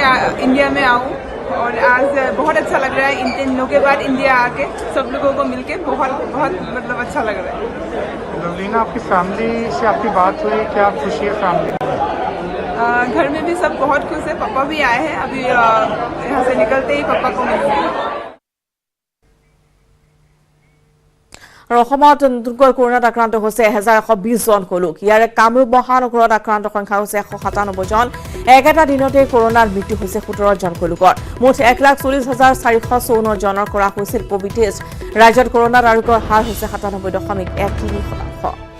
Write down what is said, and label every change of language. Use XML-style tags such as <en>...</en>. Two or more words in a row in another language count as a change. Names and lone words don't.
<hi>इंडिया में आऊँ और आज बहुत अच्छा लग रहा है इन 3 दिनों के बाद इंडिया आके सब लोगों को मिलके बहुत मतलब अच्छा लग रहा है लवलीना आपकी फैमिली से आपकी बात हुई क्या आप खुशी है फैमिली घर में भी सब बहुत खुश है पापा भी आए हैं अभी यहाँ से निकलते ही पापा को मिलेंगे</hi> <as>আৰু অসমত নতুনকৈ কৰোনাত আক্ৰান্ত হৈছে 1120 জন লোক ইয়াৰে কামৰূপ মহানগৰত আক্ৰান্ত সংখ্যা হৈছে 197 জন একেটা দিনতে কৰোনাৰ মৃত্যু হৈছে 17 জন লোকৰ মুঠ 1,40,454 জনৰ কৰা হৈছিল কোভিড টেষ্ট ৰাজ্যত কৰোনাৰ আৰোগ্যৰ হাৰ হৈছে 97.13%।</as>